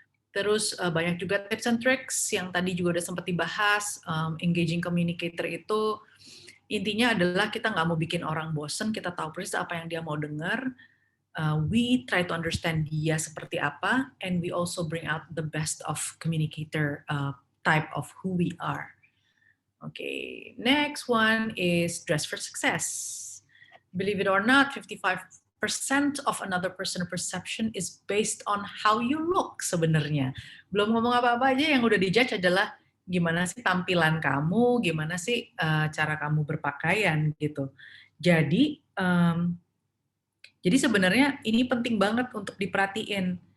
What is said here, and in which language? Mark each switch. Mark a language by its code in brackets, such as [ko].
[id] Terus banyak juga [en] tips and tricks [id] yang tadi juga udah sempat dibahas. Engaging communicator itu intinya adalah kita nggak mau bikin orang bosen, kita tahu persis apa yang dia mau dengar. [en] We try to understand [id] dia seperti apa, [en] and we also bring out the best of communicator type of who we are. Okay, next one is dress for success. Believe it or not, 55% of another person's perception is based on how you look sebenarnya. [id] Belum ngomong apa-apa aja, yang udah dijudge adalah gimana sih tampilan kamu, gimana sih cara kamu berpakaian gitu. Jadi sebenarnya ini penting banget untuk diperhatiin.